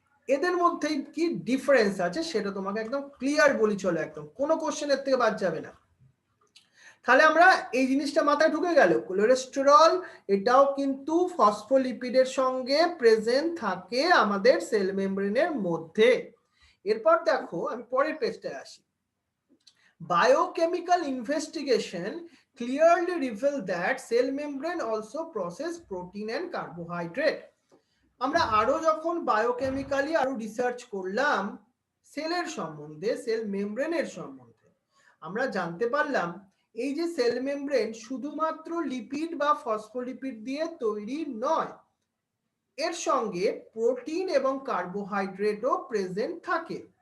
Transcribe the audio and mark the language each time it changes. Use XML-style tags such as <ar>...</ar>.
<bn>এদের মধ্যে কি ডিফারেন্স আছে সেটা তোমাকে একদম ক্লিয়ার বলি চলো, একদম কোনো কোশ্চেনের থেকে বাদ যাবে না। তাহলে আমরা এই জিনিসটা মাথায় ঢুকে গেল, কোলেস্টেরল এটাও কিন্তু ফসফোলিপিডের সঙ্গে প্রেজেন্ট থাকে আমাদের সেল মেমব্রেনের মধ্যে। এরপর দেখো আমি পরের পেজটায় আসি।</bn> <en>Biochemical investigation clearly reveal that cell membrane also process protein and carbohydrate.</en> <bn>আমরা আরো যখন বায়োকেমিক্যালি আরো রিসার্চ করলাম সেলের সম্বন্ধে, সেল মেমব্রেনের সম্বন্ধে, আমরা জানতে পারলাম এই যে সেল মেমব্রেন শুধুমাত্র লিপিড বা ফসফোলিপিড দিয়ে তৈরি নয়, এর সঙ্গে প্রোটিন এবং কার্বোহাইড্রেটও প্রেজেন্ট থাকে।</bn>